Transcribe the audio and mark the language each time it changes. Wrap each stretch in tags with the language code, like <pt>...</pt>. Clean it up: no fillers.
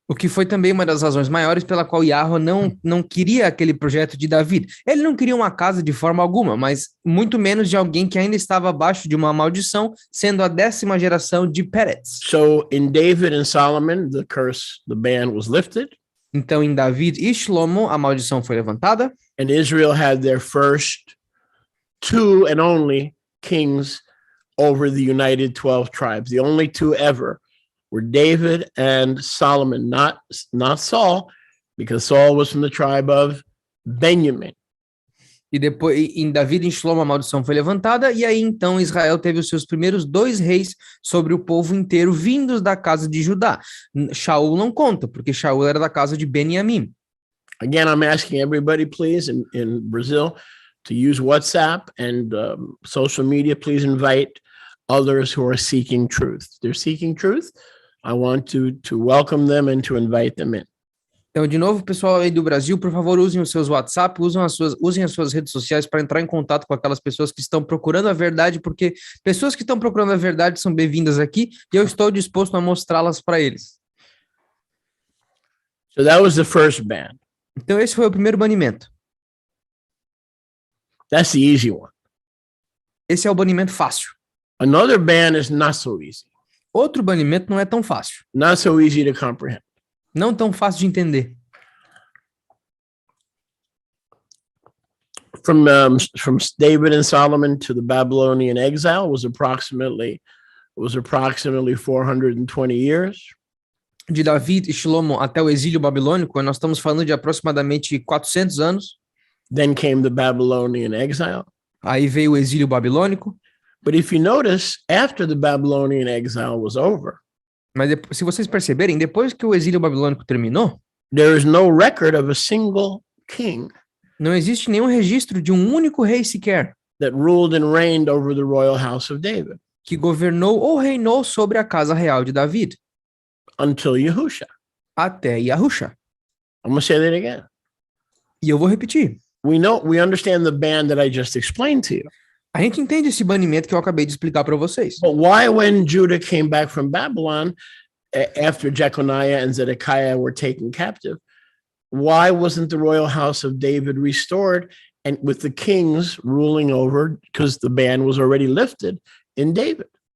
<pt>O que foi também uma das razões maiores pela qual Yahuwah não queria aquele projeto de David. Ele não queria uma casa de forma alguma, mas muito menos de alguém que ainda estava abaixo de uma maldição, sendo a 10ª geração de Peretz.</pt> <en>So in David and Solomon, the ban was lifted.</en> <pt>Então, em David e Shlomo, a maldição foi levantada.</pt> <en>And Israel had their first 2 and only kings over the united 12 tribes. The only 2 ever were David and Solomon, not Saul, because Saul was from the tribe of Benjamin.</en> <pt>E depois, em David e em Shlomo, a maldição foi levantada, e aí então Israel teve os seus primeiros 2 reis sobre o povo inteiro, vindos da casa de Judá. Shaul não conta, porque Shaul era da casa de Benjamim.</pt> <en>Again, I'm asking everybody, please, in Brazil, to use WhatsApp and social media. Please invite others who are seeking truth. They're seeking truth. I want to welcome them and to invite them in.</en> <pt>Então, de novo, pessoal aí do Brasil, por favor, usem os seus WhatsApp, usem as suas redes sociais para entrar em contato com aquelas pessoas que estão procurando a verdade, porque pessoas que estão procurando a verdade são bem-vindas aqui e eu estou disposto a mostrá-las para eles.</pt> <en>So that was the first ban.</en> <pt>Então, esse foi o primeiro banimento.</pt> <en>That's the easy one.</en> <pt>Esse é o banimento fácil.</pt> <en>Another ban is not so easy.</en> <pt>Outro banimento não é tão fácil.</pt> <en>Not so easy to comprehend.</en> <pt>Não tão fácil de entender.</pt> <en>From David and Solomon to the Babylonian exile was approximately 420 years.</en> <pt>De David e Shlomo até o exílio babilônico, nós estamos falando de aproximadamente 400 anos.</pt> <en>Then came the Babylonian exile.</en> <pt>Aí veio o exílio babilônico.</pt> <en>But if you notice, after the Babylonian exile was over,</en> <pt>mas se vocês perceberem, depois que o exílio babilônico terminou,</pt> <en>there is no record of a single king.</en> <pt>Não existe nenhum registro de um único rei sequer</pt> <en>that ruled and reigned over the royal house of David.</en> <pt>Que governou ou reinou sobre a casa real de David.</pt> <en>Until Yahusha.</en> <pt>Até Yahusha.</pt> <en>I'm going to say that again.</en> <pt>E eu vou repetir.</pt> <en>We understand the ban that I just explained to you.</en> <pt>A gente entende esse banimento que eu acabei de explicar para vocês.</pt> <en>But why, when Judah came back from Babylon, after Jeconiah and Zedekiah were taken captive, why wasn't the royal house of David restored and with the kings ruling over, because the ban was already lifted in David?</en>